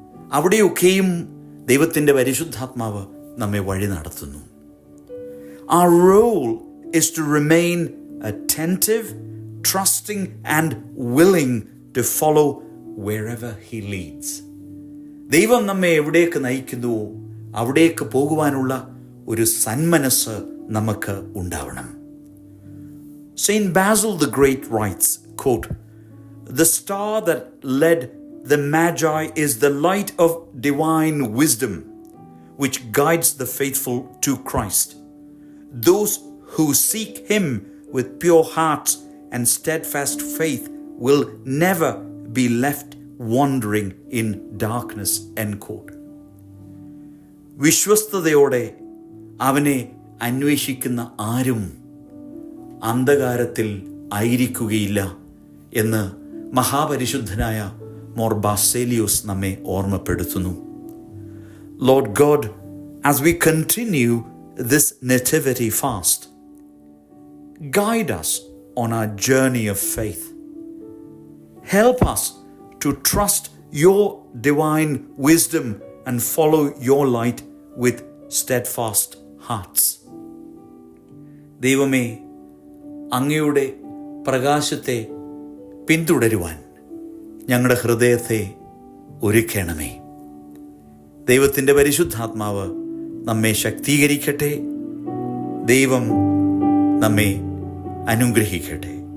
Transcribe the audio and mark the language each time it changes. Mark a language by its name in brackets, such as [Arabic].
[Malayalam] അവിടെയൊക്കെയും ദൈവത്തിൻ്റെ പരിശുദ്ധാത്മാവ് നമ്മെ വഴി നടത്തുന്നു. [English] Our role is to remain attentive, trusting and willing to follow wherever He leads. [Malayalam] ദൈവം നമ്മെ എവിടേക്ക് നയിക്കുന്നുവോ അവിടേക്ക് പോകുവാനുള്ള ഒരു സന്മനസ് നമുക്ക് ഉണ്ടാവണം. [English] Saint Basil the Great writes, quote, "The star that led the Magi is the light of divine wisdom, which guides the faithful to Christ. Those who seek Him with pure hearts and steadfast faith will never be left wandering in darkness." End quote. [Malayalam] വിശ്വസ്തയോടെ അവനെ അന്വേഷിക്കുന്ന ആരും അന്ധകാരത്തിൽ ആയിരിക്കുകയില്ല എന്ന് മഹാപരിശുദ്ധനായ more Baselios നമ്മെ ഓർമ്മപ്പെടുത്തുന്നു. [English] Lord God, as we continue this nativity fast, guide us on our journey of faith. Help us to trust your divine wisdom and follow your light with steadfast hearts. [Malayalam] ദൈവമേ, അങ്ങയുടെ പ്രകാശത്തെ പിന്തുടരുവാൻ ഞങ്ങളുടെ ഹൃദയത്തെ ഒരുക്കണമേ. ദൈവത്തിൻ്റെ പരിശുദ്ധാത്മാവ് നമ്മെ ശക്തീകരിക്കട്ടെ. ദൈവം നമ്മെ അനുഗ്രഹിക്കട്ടെ.